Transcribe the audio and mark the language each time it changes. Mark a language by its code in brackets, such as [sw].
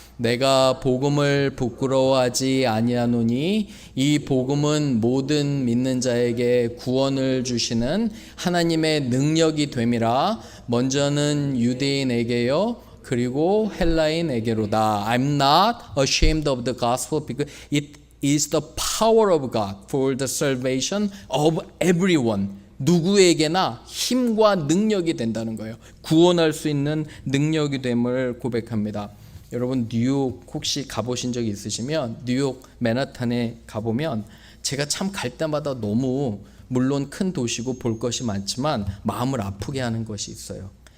[ko] 내가 복음을 부끄러워하지 아니하노니 이 복음은 모든 믿는 자에게 구원을 주시는 하나님의 능력이 됨이라. 먼저는 유대인에게요. 그리고 헬라인에게로다. [en] I'm not ashamed of the gospel because it is the power of God for the salvation of everyone. [ko] 누구에게나 힘과 능력이 된다는 거예요. 구원할 수 있는 능력이 됨을 고백합니다. 여러분 뉴욕 혹시 가보신 적이 있으시면 뉴욕 맨하탄에 가보면 제가 참 갈 때마다 너무 물론 큰 도시고 볼 것이 많지만 마음을 아프게 하는 것이 있어요.